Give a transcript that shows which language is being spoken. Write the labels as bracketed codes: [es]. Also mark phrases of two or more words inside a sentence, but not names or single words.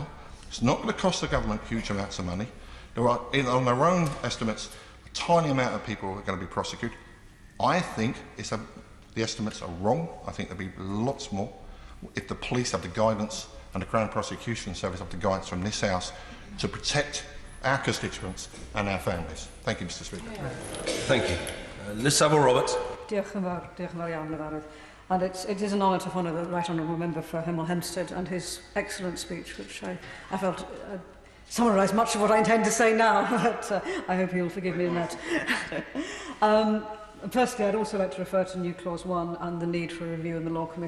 [en] It's not going to cost the government huge amounts of money. There are, on their own estimates, a tiny amount of people are going to be prosecuted. I think the estimates are wrong. I think there'll be lots more if the police have the guidance and the Crown Prosecution Service have the guidance from this House to protect our constituents and our families. Thank you, Mr Speaker. Thank you. Liz Savile-Roberts. [cy] Diolch yn fawr iawn, Lefarydd. [en] And it is an honour to honour the Right Honourable Member for Hemel Hempstead and his excellent speech, which I felt summarised much of what I intend to say now, but I hope you'll forgive me in that. Firstly, I'd also like to refer to New Clause 1 and the need for a review in the Law Commission.